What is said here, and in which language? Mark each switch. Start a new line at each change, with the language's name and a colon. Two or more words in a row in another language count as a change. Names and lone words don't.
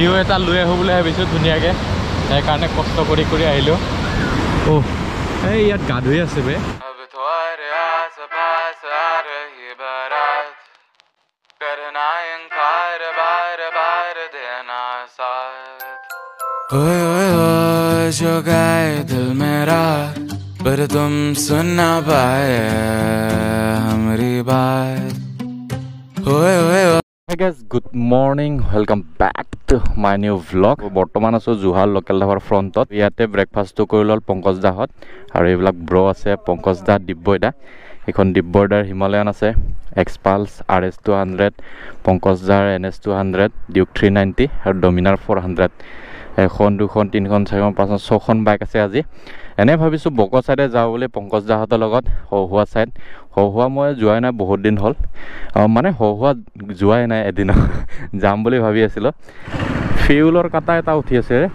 Assamese: এটা লৈ আহোঁ বুলি ভাবিছোঁ ধুনীয়াকৈ সেইকাৰণে কষ্ট কৰি কৰি আহিলোঁ এই ইয়াত গা ধুই আছে বে
Hindi: जो गाए दिल मेरा पर तुम सुन ना पाए हमारी बात
English: Hey guys, good morning. Welcome back to my new vlog.
Assamese: বৰ্তমান আছো জুহাল লোকেল ধাবাৰ ফ্ৰণ্টত ইয়াতে ব্ৰেকফাষ্টটো কৰি ল'ল পংকজ দাহঁত আৰু এইবিলাক ব্ৰ আছে পংকজ দা দিব্যই দা এখন দিব্যৰ দাৰ হিমালয়ান আছে এক্সপালছ RS 200 পংকজ দাৰ NS 200 ডিউক 390 আৰু ডমিনাৰ 400 এখন দুখন তিনিখন চাৰিখন পাঁচখন ছখন বাইক আছে আজি এনে ভাবিছোঁ বক চাইডে যাওঁ বুলি পংকজ দাহঁতৰ লগত হহুৱা চাইড হহুৱা মই যোৱাই নাই বহুত দিন হ'ল মানে হহুৱা যোৱাই নাই এদিন যাম বুলি ভাবি আছিলোঁ ফিউলৰ কাটা এটা উঠি আছে